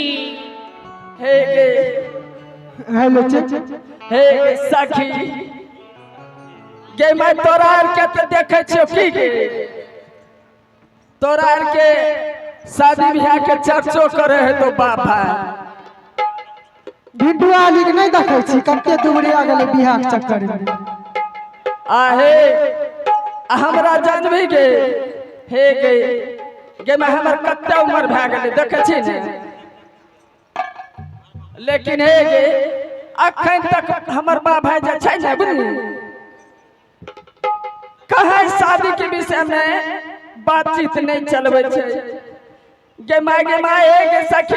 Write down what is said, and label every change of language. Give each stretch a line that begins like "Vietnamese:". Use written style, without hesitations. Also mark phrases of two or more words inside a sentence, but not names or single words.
Maithili: हे गे हे गे सखी, गे मैं तोरा आर के तो देखे छियो की गे तोरा आर के शादी ब्याह के चर्चो करे है तो बाबा वीडियो आली के नहीं देखे छी कते दुबरी आ गेले बियाह के चक्कर में। आहे हमरा जानबी गे हे गे गे मैं हमर कते उम्र भए गेले देखे छी ने। लेकिन हे गे अखन तक हमर बा भाई जे छै ने बुझली कहे शादी के विषय में बातचीत नहीं चलबे छै। गे माय हे गे सखी